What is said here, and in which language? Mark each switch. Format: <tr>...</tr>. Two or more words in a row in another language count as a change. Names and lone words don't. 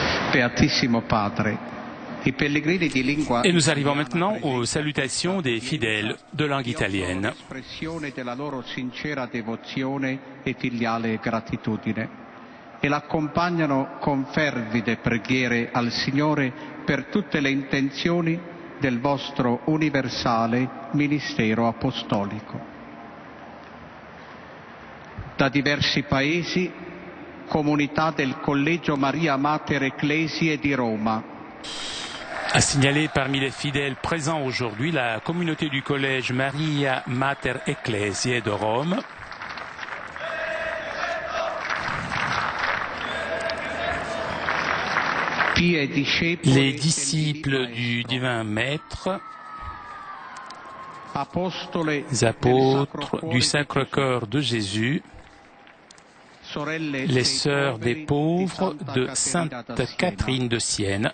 <it>Beatissimo Padre, i pellegrini di lingua</it> <fr>Et nous arrivons maintenant aux salutations des fidèles de langue italienne.</fr> <it>Espressione della loro sincera devozione e filiale gratitudine e l'accompagnano con fervide preghiere al Signore per tutte le intenzioni del vostro universale ministero apostolico. Da diversi paesi, comunità del Collegio Maria Mater Ecclesiae di Roma.</it> <fr>À signaler parmi les fidèles présents aujourd'hui la communauté du collège Maria Mater Ecclesiae de Rome. Les disciples du divin maître, les apôtres du Sacre-Cœur de Jésus, les sœurs des pauvres de Sainte Catherine de Sienne.</fr>